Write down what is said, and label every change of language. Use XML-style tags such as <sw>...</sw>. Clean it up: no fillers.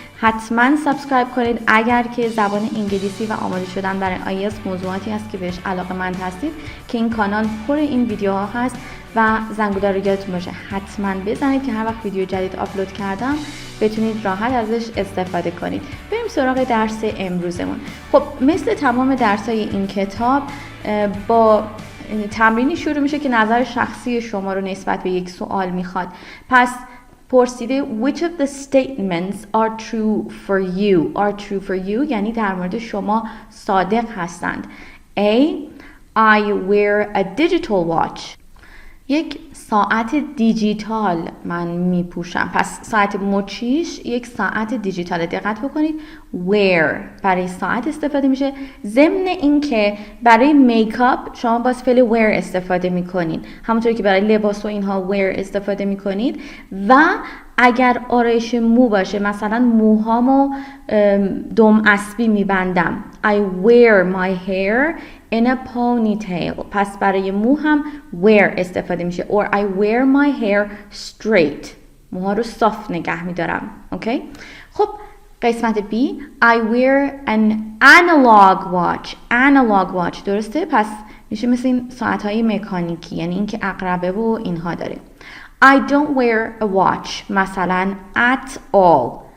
<fa>حتما سابسکرایب کنید اگر که زبان انگلیسی و آماده شدن برای آیلتس موضوعاتی هست که بهش علاقه‌مند هستید که این کانال پر این ویدیوها هست و زنگوله رو یادتون باشه حتما بزنید که هر وقت ویدیو جدید آپلود کردم بتونید راحت ازش استفاده کنید. بریم سراغ درس امروزمون. خب مثل تمام درس‌های این کتاب با تمرینی شروع میشه که نظر شخصی شما رو نسبت به یک سوال میخواد. پس پرسیده</fa> <en>which of the statements are true for you. are true for you</en> <fa>یعنی در مورد شما صادق هستند.</fa> <en>A. I wear a digital watch.</en> <fa>یک ساعت دیجیتال من میپوشم. پس ساعت مچیش یک ساعت دیجیتال. دقت بکنید wear برای ساعت استفاده میشه، ضمن اینکه برای میکاپ شما باز فعل wear استفاده میکنید همونطوری که برای لباس و اینها wear استفاده میکنید. و اگر آرایش مو باشه مثلا موهامو دم اسبی میبندم</fa> <en>I wear my hair in a ponytail.</en> <fa>پس برای مو هم wear استفاده میشه</fa> <en>or I wear my hair straight.</en> <fa>موها رو صاف نگه میدارم. اوکی؟ خب قسمت B</fa> <en>I wear an analog watch.</en> <fa>analog watch درسته؟ پس میشه مثل این ساعت‌های مکانیکی یعنی اینکه عقربه و اینها داره.</fa> <en>I don't wear a watch</en> <fa>مثلا</fa> <en>at all.</en>